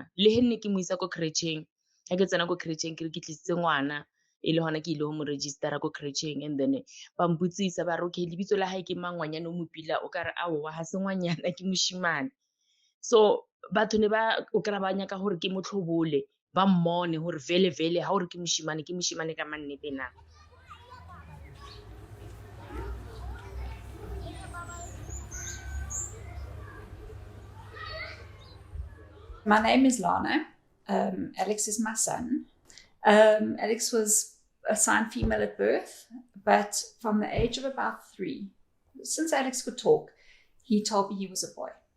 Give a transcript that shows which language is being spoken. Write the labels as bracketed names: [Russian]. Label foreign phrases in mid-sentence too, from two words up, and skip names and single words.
[Northern Sotho] Le he nne ke mo isa ko crèche-eng, ga ke tsena ko crèche-eng ke re ke tlisitse ngwana e le gona ke ile go mo register-a ko crèche-eng [English] and then [Northern Sotho] ba mpotsisa ba re okay lebitso la gae ke mang, ngwanyana o mo pila o kare aowa ga se ngwanyana ke moshimane. So batho ne ba o kry-a ba nyaka gore ke motlhobole ba mmone gore vele ga gore ke moshimane ka mannete na. [English] My name is Lana. Alex is my son. Alex was assigned female at birth, but from the age of about 3, since Alex could talk, he told me he was a boy.